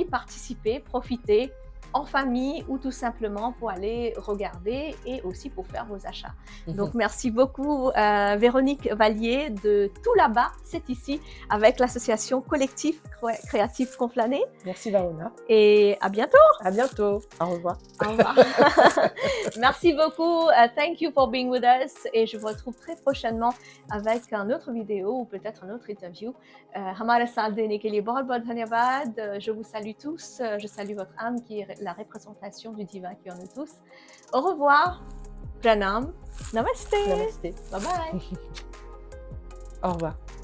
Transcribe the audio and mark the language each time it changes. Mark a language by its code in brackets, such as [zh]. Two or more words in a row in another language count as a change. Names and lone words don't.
[fr] Et allez-y, participez, profitez. en famille ou tout simplement pour aller regarder et aussi pour faire vos achats. Donc, merci beaucoup Véronique Vallier de tout là-bas, c'est ici, avec l'association Collectif Créatif Conflané. Merci Varuna. Et à bientôt. À bientôt. Au revoir. Au revoir. Merci beaucoup. [en] Thank you for being with us. [fr] Et je vous retrouve très prochainement avec un autre vidéo ou peut-être un autre interview. [hi] हमारा साल देने के लिए बहुत बहुत धन्यवाद. [fr] Je vous salue tous. Je salue votre âme qui est la représentation du divin qui est en nous tous. Au revoir. [hi] प्रणाम। नमस्ते. Namaste. [en] Bye bye. [fr] Au revoir.